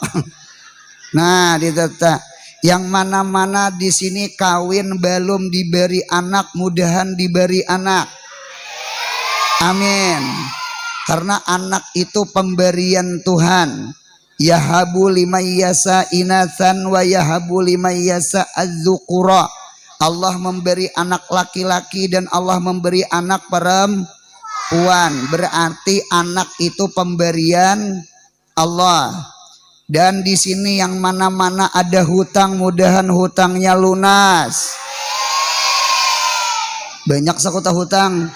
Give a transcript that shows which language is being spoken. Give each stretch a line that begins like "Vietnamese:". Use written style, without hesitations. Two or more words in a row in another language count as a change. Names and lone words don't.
Banjar: Nah, ditata. Yang mana-mana di sini kawin belum diberi anak, mudahan diberi anak. Amin. Yang sama-sama kita muliakan dan kita hormati para habaib, para syaraib daripada zuriatnya Nabi kita Muhammad, mudah-mudahan berkat habaib, berkat syaraib, berkat zuriatnya Nabi Muhammad, mudahan kampung kita, benua kita mudahan makmur. Halusnya cucu siapa itu? Besunat aja belum lagi, hendak kawin sudah. Amin. Karena anak itu pemberian Tuhan.
Arabic: يهب لمن يشاء إناثا ويهب لمن يشاء الذكور.
Banjar: Allah memberi anak laki-laki dan Allah memberi anak perempuan. Berarti anak itu pemberian Allah. Dan di sini yang mana-mana ada hutang, mudahan hutangnya lunas. Banyak sakuta hutang.